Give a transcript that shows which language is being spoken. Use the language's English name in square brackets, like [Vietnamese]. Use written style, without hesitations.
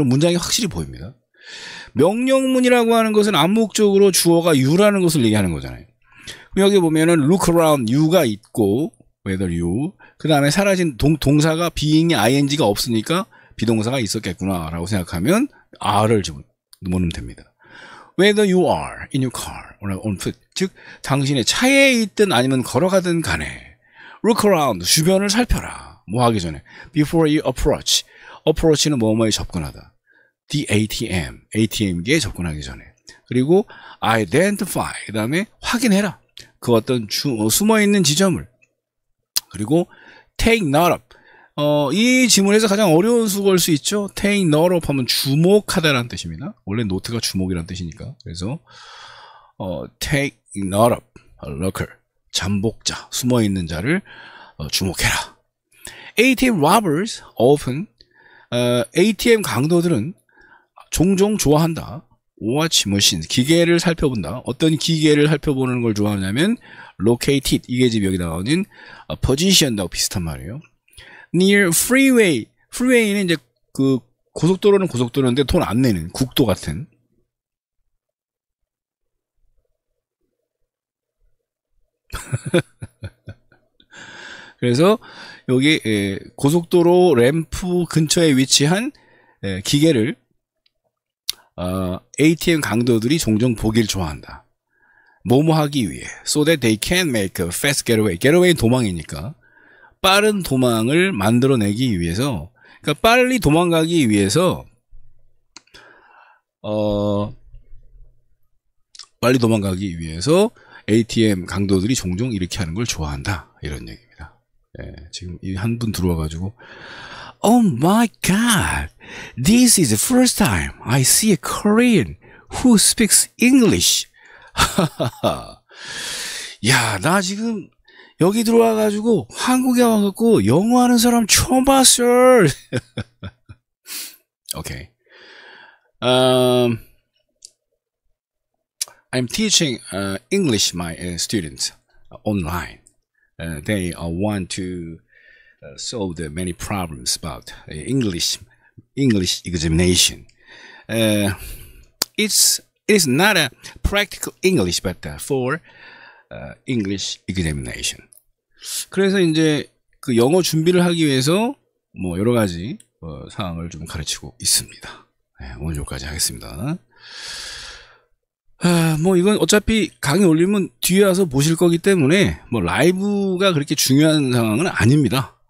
[Korean] 그럼 문장이 확실히 보입니다. 명령문이라고 하는 것은 암묵적으로 주어가 you라는 것을 얘기하는 거잖아요. 여기 보면은 [English] look around you [Korean] 가 있고 whether you 그 다음에 사라진 동사가 being이 ing가 없으니까 비동사가 있었겠구나 라고 생각하면 are를 집어넣으면 됩니다. [English] whether you are in your car or on foot [Korean] 즉 당신의 차에 있든 아니면 걸어가든 간에 look around 주변을 살펴라. 뭐 하기 전에 [English] before you approach approach [Korean] 는 뭐뭐에 접근하다. the ATM기에 접근하기 전에 그리고 identify 그 다음에 확인해라. 그 어떤 숨어있는 지점을 그리고 take note of 이 지문에서 가장 어려운 수고일 수 있죠. take note of 하면 주목하다라는 뜻입니다. 원래 노트가 주목이라는 뜻이니까 그래서 [English] take note of lurker [Korean] 잠복자 숨어있는 자를 주목해라. [English] ATM robbers often [Korean] ATM 강도들은 종종 좋아한다. watch machines 기계를 살펴본다. 어떤 기계를 살펴보는 걸 좋아하냐면 located 이게 지금 여기 나오는 position하고 비슷한 말이에요. [English] near freeway freeway [Korean] 는 이제 그 고속도로는 고속도로인데 돈 안 내는 국도 같은 그래서 여기 고속도로 램프 근처에 위치한 기계를 ATM 강도들이 종종 보길 좋아한다. 뭐뭐 하기 위해 [English] so that they can make a fast getaway. [Korean] getaway 도망이니까 빠른 도망을 만들어내기 위해서 그러니까 빨리 도망가기 위해서 빨리 도망가기 위해서 ATM 강도들이 종종 이렇게 하는 걸 좋아한다. 이런 얘기입니다. 지금 한 분 들어와가지고 [English] Oh my God! This is the first time I see a Korean who speaks English. [Korean] 야, 나 지금 여기 들어와가지고 한국에 와갖고 영어 하는 사람 처음 봤어. [English] Okay. I'm teaching English my students online. They want to solve the many problems about English examination. It is not a practical English, but for English examination. [Korean] 그래서 이제 그 영어 준비를 하기 위해서 뭐 여러 가지 사항을 좀 가르치고 있습니다. 오늘 여기까지 하겠습니다. 뭐 이건 어차피 강의 올리면 뒤에 와서 보실 거기 때문에 뭐 라이브가 그렇게 중요한 상황은 아닙니다.